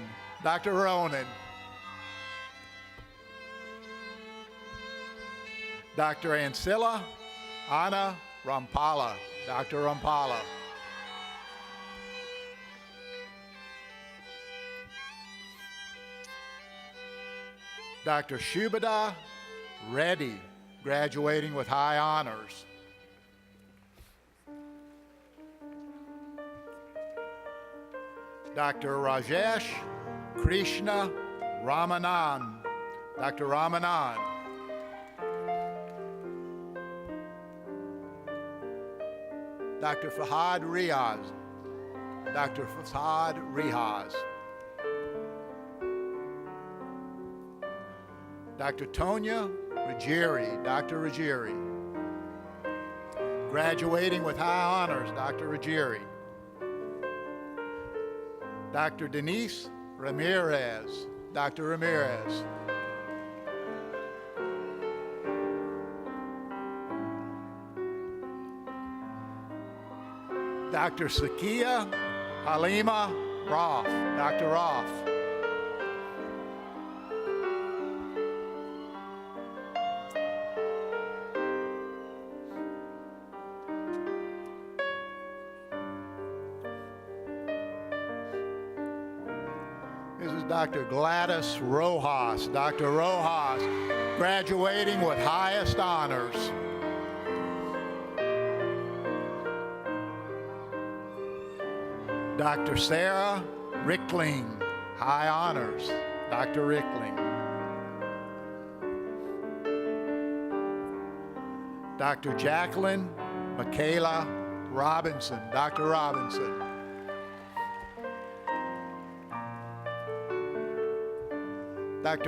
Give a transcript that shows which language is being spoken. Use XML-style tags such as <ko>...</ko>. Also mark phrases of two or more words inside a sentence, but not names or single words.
<en>Dr. Ronan. Dr. Ancilla Anna Rampala. Dr. Rampala. Dr. Shubhada Reddy, graduating with high honors. Dr. Rajesh Krishna Ramanan. Dr. Ramanan. Dr. Fahad Riaz. Dr. Fahad Riaz. Dr. Tonya Ruggieri. Dr. Ruggieri. Graduating with high honors, Dr. Ruggieri. Dr. Denise Ramirez. Dr. Ramirez. Dr. Sakia Halima Roth. Dr. Roth. This is Dr. Gladys Rojas. Dr. Rojas, graduating with highest honors. Dr. Sarah Rickling, high honors. Dr. Rickling. Dr. Jacqueline Michaela Robinson. Dr. Robinson. Dr.</en>